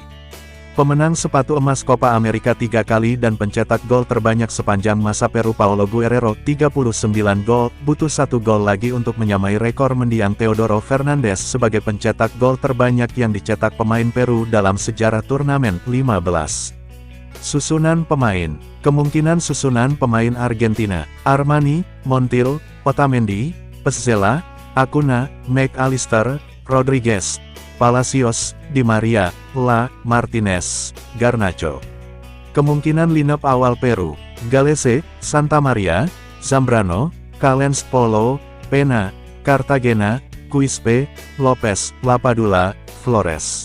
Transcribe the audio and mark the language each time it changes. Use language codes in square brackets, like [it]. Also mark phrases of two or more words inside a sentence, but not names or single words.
[id] Pemenang sepatu emas Copa America 3 kali dan pencetak gol terbanyak sepanjang masa Peru Paulo Guerrero 39 gol, butuh 1 gol lagi untuk menyamai rekor mendiang Teodoro Fernandez sebagai pencetak gol terbanyak yang dicetak pemain Peru dalam sejarah turnamen 15. Susunan pemain. Kemungkinan susunan pemain Argentina: Armani, Montiel, Otamendi, Petzela, Acuna, McAllister, Rodriguez, Palacios, Di Maria, La, Martinez, Garnacho. Kemungkinan lineup awal Peru: Galese, Santa Maria, Zambrano, Callens, Polo, Pena, Cartagena, Quispe, Lopez, Lapadula, Flores.